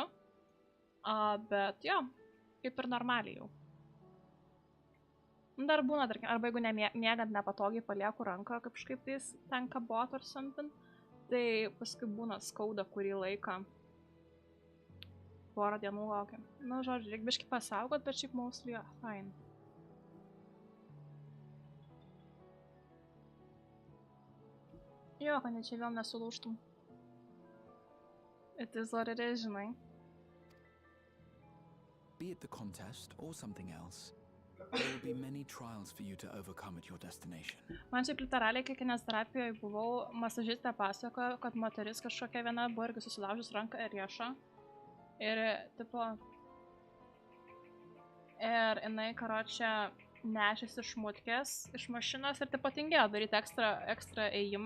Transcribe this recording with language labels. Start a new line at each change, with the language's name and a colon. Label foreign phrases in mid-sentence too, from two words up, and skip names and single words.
Lithuanian: Bet jo, kaip ir normaliai jau. Dar būna, tarkim, arba jeigu miegant nepatogiai palieku ranką kažkaip tais ten kabot ar something, tai paskui būna skauda kurį laiką. Porą dienų laukiam. Nu, žodžiu, reikia biškai pasaugot, bet šiaip
English: mostly fine.
Lithuanian: Jo, kad ne čia vėl nesulūžtum.
English: It is what it is, žinai. Be it the contest or something else, there will be many trials for you to overcome at your destination.
Lithuanian: Man šiaip literaliai, kai kineziterapijoje buvau, masažistė pasakojo, kad moteris kažkokia viena buvo irgi susilaužus ranką ir riešą. Ir, tipo... Ir jinai, karočią, nešėsi šmutkės iš mašinos ir taip patingėjo daryti ekstra ėjimą.